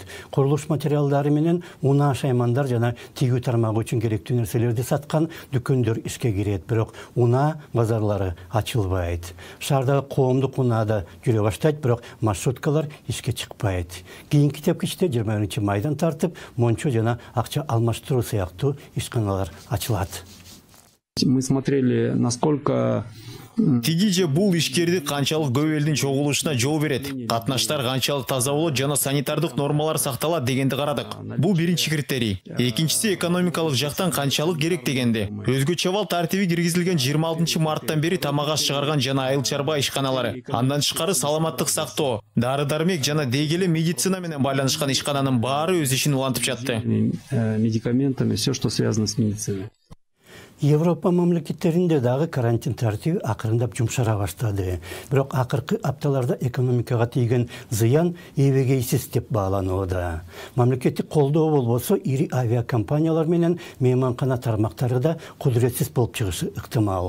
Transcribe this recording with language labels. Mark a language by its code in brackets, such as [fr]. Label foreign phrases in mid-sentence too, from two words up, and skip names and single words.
[ky] Курулуш материалдары менен унаа шаймандар жана тигүү тармагы үчүн керектүү нерселерди саткан дүкөндөр ишке кирет, бирок унаа базарлары ачылбайт. Шаардагы коомдук унаада жүрө баштайт, бирок маршруткалар ишке чыкпайт. Кийинки тепкичте 20 майдан тартып мончо жана акча алмаштыруу сыяктуу ишканалар ачылат. [ru] Мы смотрели, насколько [ky] тиги же бул ишкерди канчалык көп элдин чогулушуна жол берет, катнаштар канчалык таза болот жана санитардык нормалар сакталат дегенди карадык. Бул биринчи критерий. Экинчиси экономикалык жактан канчалык керек дегенди. Өзгөчө абал тартиби киргизилген 26 марттан бери тамак аш чыгарган жана айыл чарба ишканалары. Андан тышкары саламаттык сактоо, дары-дармек жана дегеле медицина менен байланышкан ишкананын баары өз ишин улантып жатты. [ru] Медикаментами, все, что связано с медициной. [ky] Европа мамлекеттеринде дагы карантин тартиби акырындап жумшара баштады. Бирок акыркы апталарда экономикага тийген зыян эбегейсиз деп бааланууда. Мамлекеттик колдоо болбосо ири авиакомпаниялар менен мейманкана тармактары да кудуретсиз болуп чыгышы ыктымал.